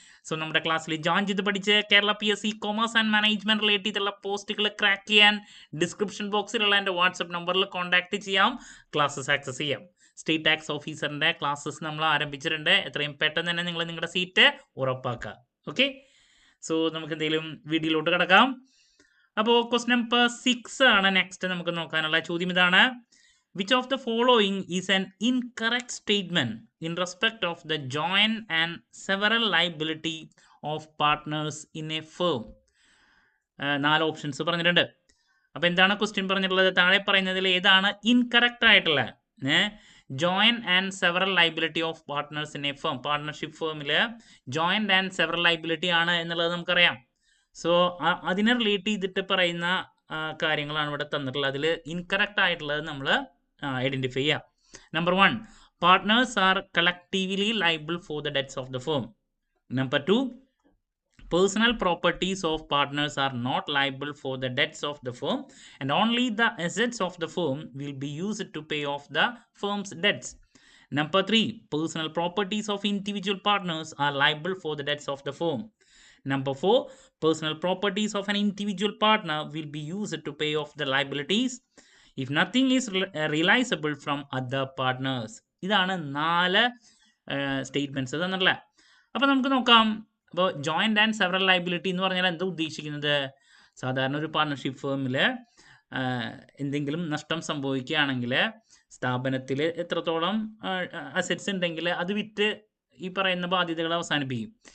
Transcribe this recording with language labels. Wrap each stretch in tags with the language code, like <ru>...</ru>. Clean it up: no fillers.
<ml>So നമ്മുടെ ക്ലാസ്സിൽ join ചെയ്ത് പഠിച്ച് Kerala PSC commerce and management relate ചെയ്തിട്ടുള്ള പോസ്റ്റുകൾ ക്രാക്ക് ചെയ്യാൻ ഡിസ്ക്രിപ്ഷൻ ബോക്സിലുള്ള എൻ്റെ വാട്സപ്പ് നമ്പറിൽ കോൺടാക്ട് ചെയ്യാം, ക്ലാസ്സസ് ആക്സസ് ചെയ്യാം. സ്റ്റേറ്റ് ടാക്സ് ഓഫീസറിൻ്റെ ക്ലാസ്സസ് നമ്മൾ ആരംഭിച്ചിട്ടുണ്ട്. എത്രയും പെട്ടെന്ന് തന്നെ നിങ്ങൾ നിങ്ങളുടെ സീറ്റ് ഉറപ്പാക്കുക. ഓക്കെ, സോ നമുക്ക് എന്തെങ്കിലും വീഡിയോയിലോട്ട് കിടക്കാം. അപ്പോൾ ക്വസ്റ്റ്യൻ നമ്പർ 6 ആണ് നെക്സ്റ്റ് നമുക്ക് നോക്കാനുള്ള ചോദ്യം. ഇതാണ്:</ml> <en>Which of the following is an incorrect statement in respect of the joint and several liability of partners in a firm?</en> <ml>4 options പറഞ്ഞിട്ടുണ്ട്. അപ്പോൾ എന്താണ് ക്വസ്റ്റ്യൻ പറഞ്ഞിട്ടുള്ളത്? താഴെ പറയുന്നതിൽ ഏതാണ് ഇൻകറക്റ്റ് ആയിട്ടുള്ളത്? Joint and several liability of partners in A firm. Partnership ഫേമിൽ joint and several liability ആണ് എന്നുള്ളത് നമുക്കറിയാം. സോ അതിനെ റിലേറ്റ് ചെയ്തിട്ട് പറയുന്ന കാര്യങ്ങളാണ് ഇവിടെ തന്നിട്ടുള്ളത്. അതിൽ ഇൻകറക്റ്റ് ആയിട്ടുള്ളത് നമ്മൾ ഐഡന്റിഫൈ ചെയ്യാം.</ml> <en>Number 1, partners are collectively liable for the debts of the firm. Number 2, personal properties of partners are not liable for the debts of the firm and only the assets of the firm will be used to pay off the firm's debts. Number 3, personal properties of individual partners are liable for the debts of the firm. Number 4, personal properties of an individual partner will be used to pay off the liabilities if nothing is realizable from other partners.</en> <ml>ഇതാണ് 4 statements തന്നിട്ടുള്ള. അപ്പോൾ നമുക്ക് നോക്കാം. അപ്പോൾ joint and several liability എന്ന് പറഞ്ഞാൽ എന്താ ഉദ്ദേശിക്കുന്നത്? സാധാരണ ഒരു പാർട്ണർഷിപ്പ് ഫേമിൽ എന്തെങ്കിലും നഷ്ടം സംഭവിക്കുകയാണെങ്കിൽ സ്ഥാപനത്തിൽ എത്രത്തോളം അസറ്റ്സ് ഉണ്ടെങ്കിൽ അത് വിറ്റ് ഈ പറയുന്ന ബാധ്യതകൾ അവസാനിപ്പിക്കും.</ml>